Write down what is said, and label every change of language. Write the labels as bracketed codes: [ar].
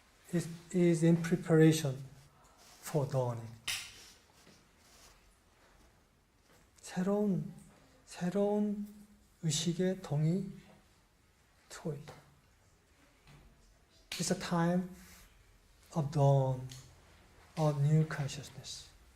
[en] It is in preparation for dawning. [ko] 새로운 의식의 동이 트고 있다. [en] It's a time of dawn of new consciousness.